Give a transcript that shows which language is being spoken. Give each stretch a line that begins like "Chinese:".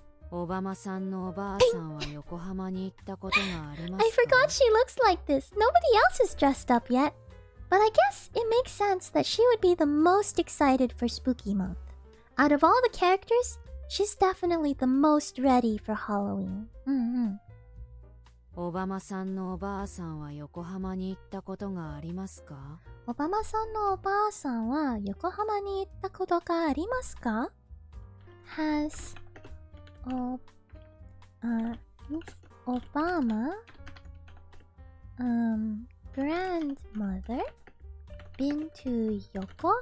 Japanese: オバマさんのおばあさんは横浜に行ったことがあります
English: I
Japanese: か
English: forgot she looks like this. Nobody else is dressed up yet. But I guess it makes sense that she would be the most excited for Spooky Month. Out of all the characters, she's definitely the most ready for Halloween.
Japanese: オバマさんのおばあさんは横浜に行ったことがありますかオバマさんのおばあさんは横浜に行ったことがありますか
English: Has Miss Obama grandmother been to Yokohama?